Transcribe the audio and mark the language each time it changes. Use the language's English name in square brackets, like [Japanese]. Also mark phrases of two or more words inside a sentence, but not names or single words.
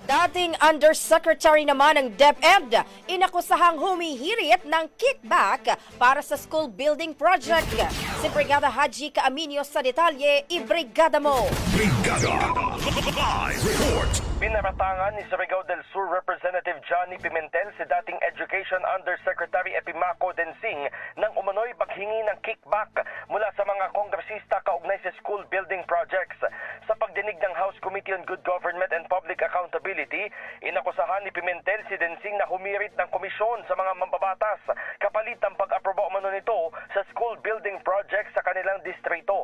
[Filipino] Dating Undersecretary naman ng DepEd, inakusahang humihirit ng kickback para sa [English] school building project. [Filipino] Si Brigada Haji Caaminio sa detalye, ibrigada mo! Brigada Live Report. Pinaratangan ni Surigao del Sur Representative Johnny Pimentel si dating Education Undersecretary Epimaco Densing nang umano'y paghingi ng kickback mula sa mga kongresista kaugnay sa [English] school building projects. [Filipino] Sa pagdinig ng House Committee on Good Government and Public Accountability, inakusahan ni Pimentel si Densing na humirit ng komisyon sa mga mambabatas kapalit ng pag-aproba umano nito sa [English] school building projects [Filipino] sa kanilang distrito.